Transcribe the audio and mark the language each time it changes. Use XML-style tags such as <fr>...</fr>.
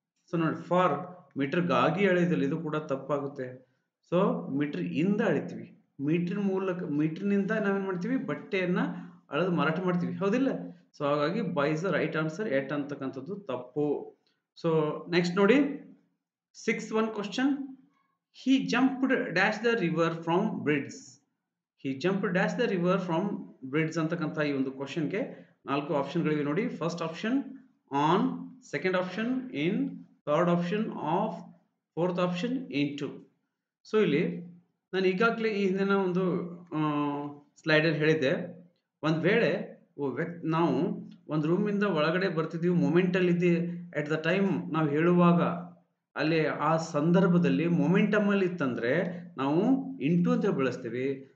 <kn>So ನೋಡಿ, for ಮೀಟರ್ಗಾಗಿ ಅಳೆಯೋದಿಲ್ಲ, ಇದು ಕೂಡ ತಪ್ಪಾಗುತ್ತೆ. ಸೊ ಮೀಟರ್ ಇಂದ ಅಳಿತೀವಿ. ಮೀಟರ್ನಿಂದ ನಾವೇನ್ ಮಾಡ್ತೀವಿ, ಬಟ್ಟೆಯನ್ನ ಅಳೆದು ಮಾರಾಟ ಮಾಡ್ತೀವಿ, ಹೌದಿಲ್ಲ? ಸೊ ಹಾಗಾಗಿ</kn> <en>By is the right answer.</en> <kn>ಎಟ್ ಅಂತಕ್ಕಂಥದ್ದು ತಪ್ಪು. ಸೊ ನೆಕ್ಸ್ಟ್ ನೋಡಿ,</kn> <en>6th one question. He jumped dash the river from bridge. He jumped dash the river from bridge</en> <kn>ಅಂತಕ್ಕಂಥ ಈ ಒಂದು ಕ್ವಶನ್ಗೆ 4 ಆಪ್ಷನ್ಗಳಿವೆ ನೋಡಿ.</kn> <en>First option on, second option in, third option of, fourth option into.</en> <kn>So ಇಲ್ಲಿ ನಾನು ಈಗಾಗಲೇ ಈ ಹಿಂದಿನ ಒಂದು ಸ್ಲೈಡಲ್ಲಿ ಹೇಳಿದ್ದೆ, ಒಂದು ವೇಳೆ ನಾವು ಒಂದು ರೂಮಿಂದ ಒಳಗಡೆ ಬರ್ತಿದ್ದೀವಿ, ಮೊಮೆಂಟಲ್ಲಿದ್ದಿ</kn> <en>at the time</en> <kn>ನಾವು ಹೇಳುವಾಗ ಅಲ್ಲಿ ಆ ಸಂದರ್ಭದಲ್ಲಿ ಮೊಮೆಂಟಮ್ ಅಲ್ಲಿ ಇತ್ತಂದ್ರೆ ನಾವು ಇಂಟು ಅಂತ ಬಳಸ್ತೀವಿ.</kn>